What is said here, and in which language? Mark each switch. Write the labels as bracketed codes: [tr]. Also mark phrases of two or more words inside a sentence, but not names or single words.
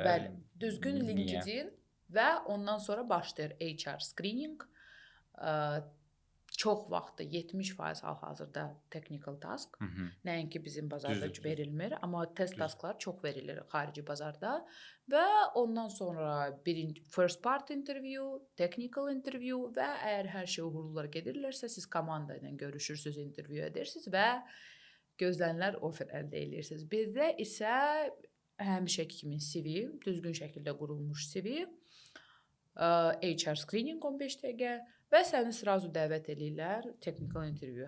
[az] Bəli, düzgün LinkedIn və ondan sonra başlayır [en] HR screening. [az] çox vaxtı 70% hal-hazırda [en] technical task, [az] nəinki bizim bazarda Düzdür, verilmir, amma test Düzdür. tasklar çox verilir xarici bazarda və ondan sonra [en] first part interview, technical interview [az] və əgər hər şey uğurlu gedirlərsə, siz komanda ilə görüşürsüz, interview edirsiniz və gözlənilən offer əldə edirsiniz. Bizdə isə həmişəki kimi CV, düzgün şəkildə qurulmuş CV, [en] HR screening [az] 15 dəqiqə və səni sразу dəvət eləyirlər [en] technical interview.